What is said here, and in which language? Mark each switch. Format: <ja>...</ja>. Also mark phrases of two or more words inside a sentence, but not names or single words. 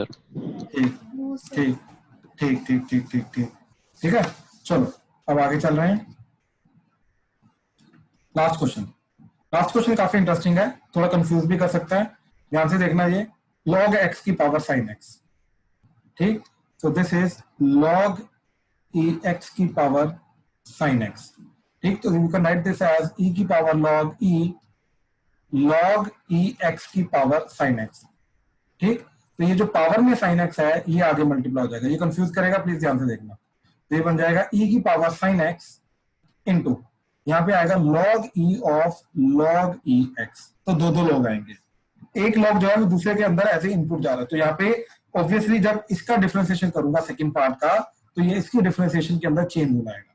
<hi>ठीक ठीक ठीक ठीक ठीक ठीक ठीक ठीक है, चलो अब आगे चल रहे हैं।</hi> <en>last question</en> <hi>काफी इंटरेस्टिंग है, थोड़ा कंफ्यूज भी कर सकता है, ध्यान से देखना। ये log x की पावर sin x। ठीक,</hi> <en>so this is log ex की पावर sin x।</en> <hi>ठीक, तो</hi> <en>you can write this as e</en> <hi>की पावर log ex की पावर sin x। ठीक, तो ये जो पावर में sin x है ये आगे मल्टीप्लाई हो जाएगा, ये कंफ्यूज करेगा, प्लीज ध्यान से देखना। तो ये बन जाएगा e की पावर sin x इंटू, यहाँ पे आएगा log e ऑफ log ex, तो दो लॉग आएंगे, एक लॉग जो है वो दूसरे के अंदर ऐसे इनपुट जा रहा है, तो यहाँ पे ऑब्वियसली जब इसका डिफरेंशिएशन करूंगा</hi> <en>second part</en> <hi>का, तो ये इसकी डिफरेंशिएशन के अंदर चेंज हो जाएगा।</hi>